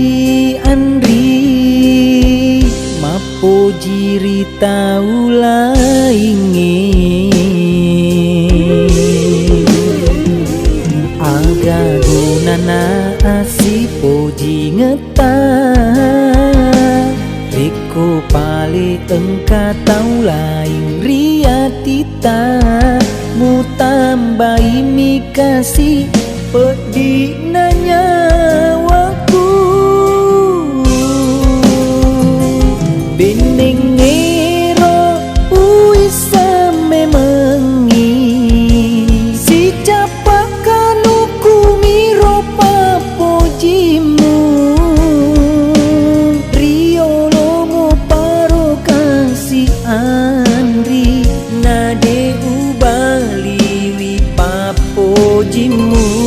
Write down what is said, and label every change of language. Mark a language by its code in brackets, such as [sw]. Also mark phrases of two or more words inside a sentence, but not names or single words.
[bug] andri mapoji ritau lainge aga gunana asipoji ngeta Riko pale engka tau lain riatita mu tambahi mi [id] kasih pedih [bug] nanya waku bening ngero uisa memengi si capak kanuku miro papojimu riolomu paro kasih andri nade ubaliwi papojimu